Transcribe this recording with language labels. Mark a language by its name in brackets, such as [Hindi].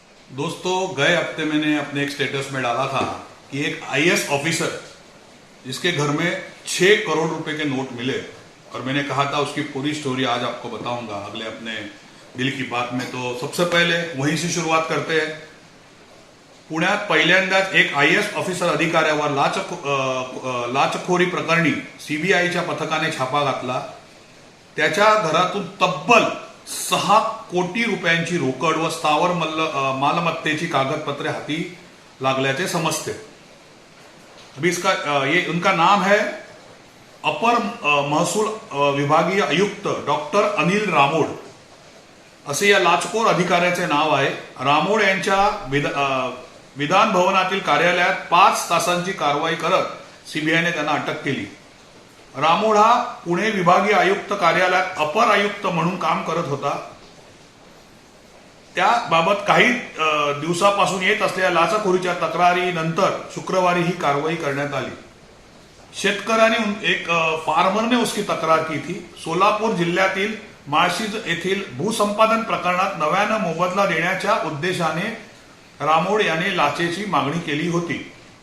[Hindi] दोस्तों, गए हफ्ते मैंने अपने एक स्टेटस में डाला था कि एक आईएएस ऑफिसर जिसके घर में 6 करोड़ रुपए के नोट मिले, और मैंने कहा था उसकी पूरी स्टोरी आज आपको बताऊंगा अगले अपने दिल की बात में। तो सबसे पहले वहीं से शुरुआत करते हैं। [Marathi] पुण्यात पहिल्यांदाच एक आईएएस ऑफिसर अधिकाऱ्यावर लाचखोरी प्रकरणी सीबीआयच्या पथकाने छापा घातला। त्याच्या घरातून तब्बल 6 कोटी रुपयांची रोकड व स्थावर मालमत्तेची कागदपत्रे हाती लागल्याचे समजते। [Hindi] अभी ये उनका नाम है [Marathi] अपर महसूल विभागीय आयुक्त डॉक्टर अनिल रामोड, असे या लाचखोर अधिकाऱ्याचे नाव आहे। रामोड यांच्या विधान भवनातील कार्यालयात 5 तासांची कारवाई करत सीबीआयने त्यांना अटक केली। रामोड हा पुणे विभागीय आयुक्त कार्यालयात अपर आयुक्त म्हणून काम करत होता। त्याबाबत काही दिवसापासून येत असलेल्या लाचखोरीच्या तक्रारीनंतर शुक्रवारी ही कारवाई करण्यात आली। [Hindi] शेतकऱ्याने एक फार्मरने उसकी तक्रार की थी। [Marathi] सोलापूर जिल्ह्यातील माळशिज येथील भूसंपादन प्रकरणात नव्यानं मोबदला देण्याच्या उद्देशाने रामोड याने लाचेची मागणी केली होती।